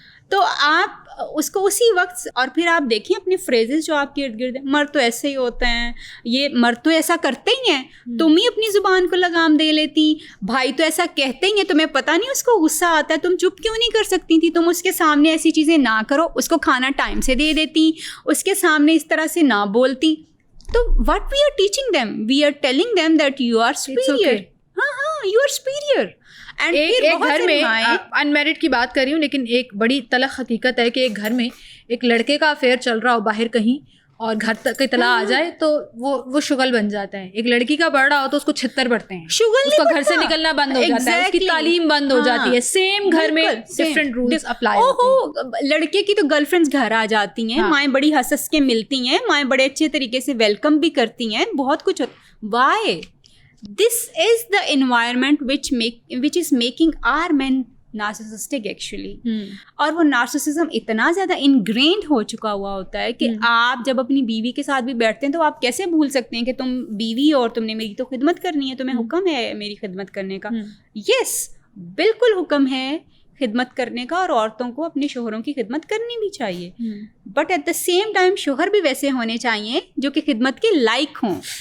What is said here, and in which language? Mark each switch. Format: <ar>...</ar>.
<ur>تو آپ اس کو اسی وقت, اور پھر آپ دیکھیں اپنے فریزز جو آپ کے ارد گرد ہیں, مرد تو ایسے ہی ہوتے ہیں, یہ مرد تو ایسا کرتے ہی ہیں, تم ہی اپنی زبان کو لگام دے لیتی, بھائی تو ایسا کہتے ہی ہیں, تمہیں پتہ نہیں اس کو غصہ آتا ہے, تم چپ کیوں نہیں کر سکتی تھی, تم اس کے سامنے ایسی چیزیں نہ کرو, اس کو کھانا ٹائم سے دے دیتی, اس کے سامنے اس طرح سے نہ بولتی.</ur> <en>تو what we are teaching them, we are telling them that you are superior. ہاں you are superior.</en> <ur>ایک گھر میں ان میرڈ کی بات کر رہی ہوں, لیکن ایک بڑی تلخ حقیقت ہے کہ ایک گھر میں ایک لڑکے کا افیئر چل رہا ہو باہر کہیں, اور گھر تک اطلاع آ جائے تو وہ شغل بن جاتا ہے. ایک لڑکی کا بڑھ رہا ہو تو اس کو چھتر پڑتے ہیں, اس کو گھر سے نکلنا بند ہو جاتا ہے, اس کی تعلیم بند ہو جاتی ہے. سیم گھر میں ڈفرینٹ رولز اپلائی ہوتے ہیں. لڑکے کی تو گرل فرینڈز گھر آ جاتی ہیں, مائیں بڑی ہنس کے ملتی ہیں, مائیں بڑے اچھے طریقے سے ویلکم بھی کرتی ہیں, بہت کچھ.</ur> <en>Why this is the environment which is making our men narcissistic actually.</en> <ur>اور وہ نارسسزم اتنا زیادہ انگرینڈ ہو چکا ہوا ہوتا ہے کہ آپ جب اپنی بیوی کے ساتھ بھی بیٹھتے ہیں تو آپ کیسے بھول سکتے ہیں کہ تم بیوی اور تم نے میری تو خدمت کرنی ہے, تمہیں حکم ہے میری خدمت کرنے کا. یس بالکل حکم ہے خدمت کرنے کا, اور عورتوں کو اپنے شوہروں کی خدمت کرنی بھی چاہیے,</ur> <en>but at the same time</en> <ur>شوہر بھی ویسے ہونے چاہیے جو کہ خدمت کے لائق ہوں.</ur>